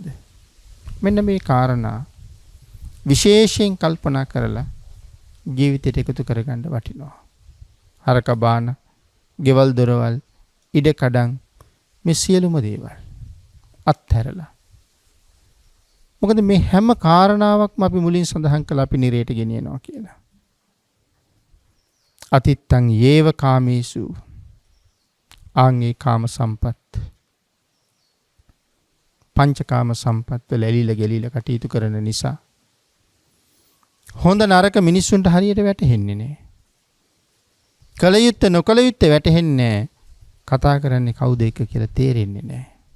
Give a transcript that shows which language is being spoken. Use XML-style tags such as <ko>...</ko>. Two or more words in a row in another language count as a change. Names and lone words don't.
<si>මෙන්න මේ කාරණා විශේෂයෙන් කල්පනා කරලා ජීවිතයට එකතු කරගන්න වටිනවා. හරක බාන, ගෙවල් දොරවල්, ඉඩ කඩම් මේ සියලුම දේවල් අත්හැරලා. මොකද මේ හැම කාරණාවක්ම අපි මුලින් සඳහන් කළා අපි නිරේට ගෙනියනවා කියලා.</si> <pi>අතිත්තං යේව කාමේසු</pi> <si>ආංගේ කාම සම්පත් පංචකාම සම්පත් වල ඇලිලා ගැලිලා කටයුතු කරන නිසා හොඳ නරක මිනිස්සුන්ට හරියට වැටහෙන්නේ නැහැ. කල යුත්තේ නොකල යුත්තේ වැටහෙන්නේ නැහැ. කතා කරන්නේ කවුද එක කියලා තේරෙන්නේ නැහැ.</si>